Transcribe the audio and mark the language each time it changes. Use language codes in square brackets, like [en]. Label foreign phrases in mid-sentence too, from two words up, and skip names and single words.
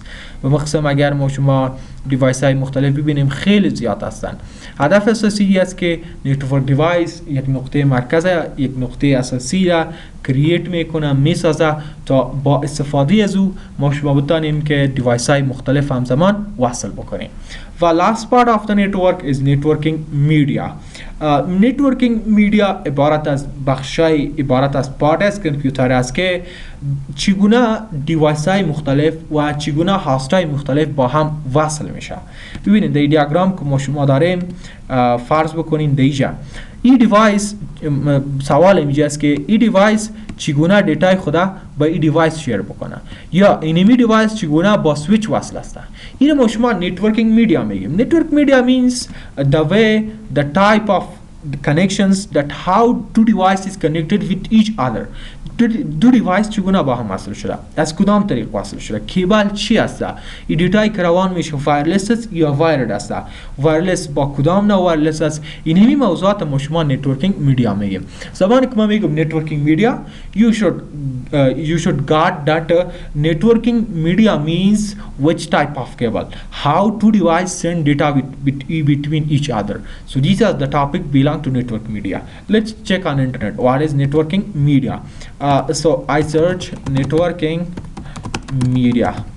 [fa] به مقسم اگر ما شما دیوایس های مختلف ببینیم خیلی زیاد هستند. هدف اساسی است که نتورک دیوایس یک نقطه مرکز، یک نقطه اساسی را کرییت میکنه، میسازه تا با استفاده از او ما شما بتانیم که دیوایس های مختلف همزمان وصل بکنیم. [en] و last part of the network is networking media. networking media [fa] عبارت از بخشای عبارت از پارت از کامپیوتر است که چگونه دیوایس های مختلف و چگونه هاست های مختلف با هم وصل میشه. ببینید در دیاگرام که ما شما داریم فرض بکنین دیجا این دیوایس سوال اینجا است که این دیوایس چگونه دیتای خدا با این دیوایس شیر بکنه یا اینمی دیوایس چگونه با سویچ وصل است. این ما شما [en] networking media [fa] میگیم. [en] network media means the way the type of connections that how two devices connected with each other. [fa] دو دیوایس چگونه با هم وصل شده، از کدام طریق وصل شده، کیبل چی است، این دیتای که روان میشه وایرلس است یا وایرد است، وایرلس با کدام نوع وایرلس است. این همین موضوعات ما شما [en] networking media [fa] میگیم. زبانی که ما میگم [en] networking media you should guard that networking media means which type of cable, how two devices send data between each other. So these are the topic belong to network media. Let's check on internet what is networking media. So I search networking media.